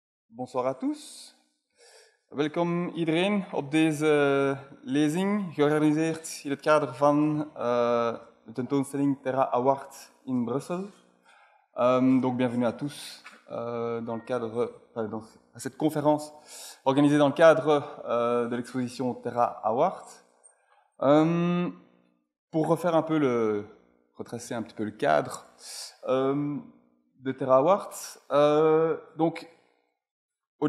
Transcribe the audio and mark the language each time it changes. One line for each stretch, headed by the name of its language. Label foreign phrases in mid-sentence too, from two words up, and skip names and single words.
French: Bonsoir à tous.
Dutch: Welkom iedereen op deze lezing, georganiseerd in het kader van de tentoonstelling Terra Award in Brussel.
French: Donc bienvenue à tous dans le cadre, à cette conférence organisée dans le cadre de l'exposition Terra Award. Pour refaire un peu retracer un petit peu le cadre de Terra Award, donc au